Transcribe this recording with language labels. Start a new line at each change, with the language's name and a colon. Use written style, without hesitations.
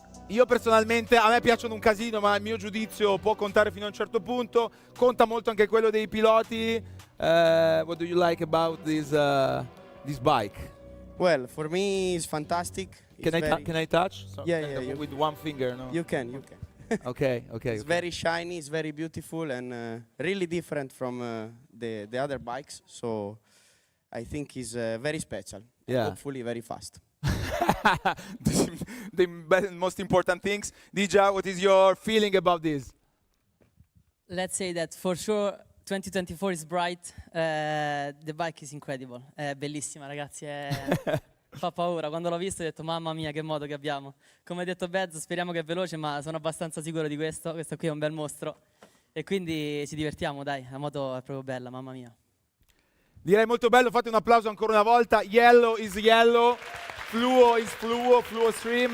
Italian: Io personalmente, a me piacciono un casino, ma il mio giudizio può contare fino a un certo punto. Conta molto anche quello dei piloti.
English: What do you like about this bike? Well, for me, it's fantastic. Can I touch? So, Yeah. With one finger, no? You can. Okay. It's very shiny, it's very beautiful, and really different from the other bikes. So I think it's very special. Yeah. And hopefully very fast. The most important things. Dija, what is your feeling about this? Let's say that for sure 2024 is bright. The bike is incredible.
Italian: È bellissima, ragazzi. Fa paura. Quando l'ho visto ho detto mamma mia che moto che abbiamo. Come ha detto Bez, speriamo che è veloce, ma sono abbastanza sicuro di questo. Questo qui è un bel mostro. E quindi ci divertiamo, dai. La moto è proprio bella, mamma mia. Direi molto bello, fate un applauso ancora una volta.
English: Yellow is yellow, fluo is fluo, fluo stream.